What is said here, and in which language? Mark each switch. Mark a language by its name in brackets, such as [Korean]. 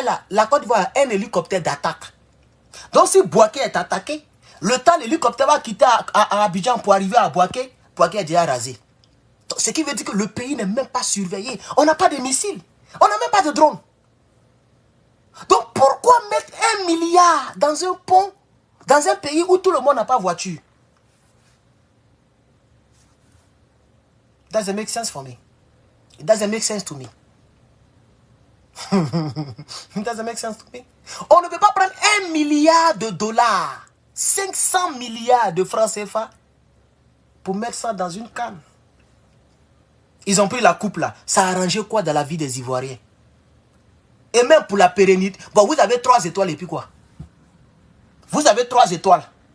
[French] La Côte d'Ivoire a un hélicoptère d'attaque. Donc si Bouaké est attaqué, le temps l'hélicoptère va quitter à Abidjan pour arriver à Bouaké, Bouaké est déjà rasé. Donc, ce qui veut dire que le pays n'est même pas surveillé. On n'a pas de missiles. On n'a même pas de drone. Donc pourquoi mettre 1 milliard dans un pont, dans un pays où tout le monde n'a pas voiture? [English] It doesn't make sense for me. It doesn't make sense to me. It doesn't make sense to me. [French] On ne peut pas prendre 1 milliard de dollars, 500 milliards de francs CFA pour mettre ça dans une canne. Ils ont pris la coupe là. Ça a arrangé quoi dans la vie des Ivoiriens? Et même pour la pérennité. Bon, vous avez 3 étoiles et puis quoi? Vous avez 3 étoiles.